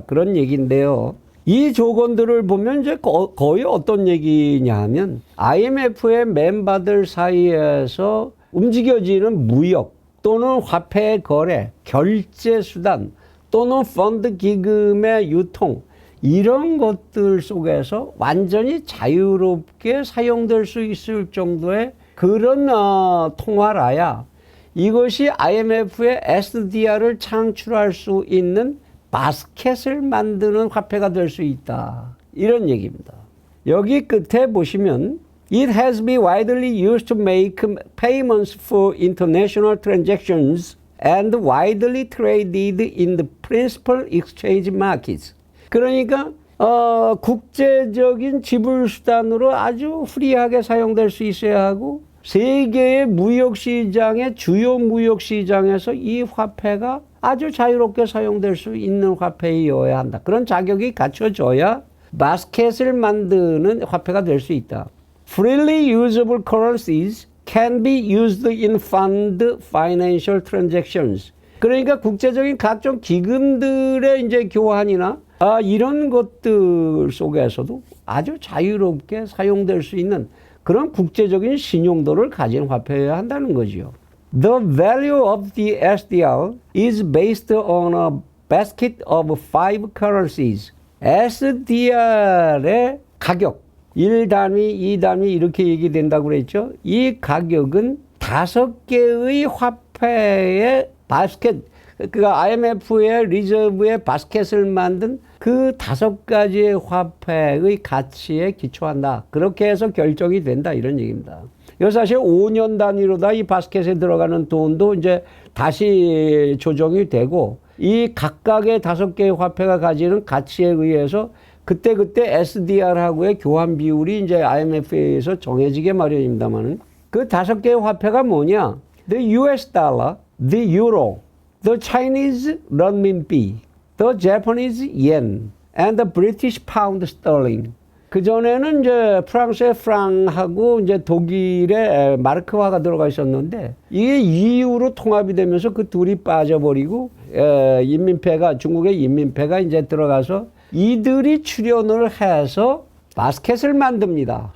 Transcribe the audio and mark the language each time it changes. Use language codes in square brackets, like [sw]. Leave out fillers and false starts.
[ko] 그런 얘기인데요. 이 조건들을 보면 이제 거의 어떤 얘기냐 하면 IMF의 멤버들 사이에서 움직여지는 무역 또는 화폐 거래, 결제 수단 또는 펀드 기금의 유통, 이런 것들 속에서 완전히 자유롭게 사용될 수 있을 정도의 그런 통화라야 이것이 IMF의 SDR을 창출할 수 있는 바스켓을 만드는 화폐가 될 수 있다. 이런 얘기입니다. 여기 끝에 보시면 [en] It has been widely used to make payments for international transactions and widely traded in the principal exchange markets. [ko] 그러니까 국제적인 지불 수단으로 아주 프리하게 사용될 수 있어야 하고 세계의 무역시장의 주요 무역시장에서 이 화폐가 아주 자유롭게 사용될 수 있는 화폐이어야 한다. 그런 자격이 갖춰져야 바스켓을 만드는 화폐가 될 수 있다. [en] Freely usable currencies can be used in fund financial transactions. [ko] 그러니까 국제적인 각종 기금들의 이제 교환이나 이런 것들 속에서도 아주 자유롭게 사용될 수 있는 그런 국제적인 신용도를 가진 화폐여야 한다는 거죠. [en] The value of the SDR is based on a basket of 5 currencies. [ko] SDR의 가격, 1단위, 2단위 이렇게 얘기된다고 그랬죠. 이 가격은 5개의 화폐의 바스켓, 그러니까 IMF의 리저브의 바스켓을 만든 그 5가지의 화폐의 가치에 기초한다. 그렇게 해서 결정이 된다. 이런 얘기입니다. 이거 사실 5년 단위로다 이 바스켓에 들어가는 돈도 이제 다시 조정이 되고 이 각각의 5개의 화폐가 가지는 가치에 의해서 그때그때 SDR하고의 교환 비율이 이제 IMF에서 정해지게 마련입니다만은 그 5개의 화폐가 뭐냐? [en] The US dollar, the euro, the Chinese renminbi, the Japanese yen, and the British pound sterling. [ko] 그전에는 이제 프랑스의 프랑하고 이제 독일의 마르크화가 들어가 있었는데 이게 EU로 통합이 되면서 그 둘이 빠져버리고 인민폐가 중국의 인민폐가 이제 들어가서 이들이 출연을 해서 바스켓을 만듭니다.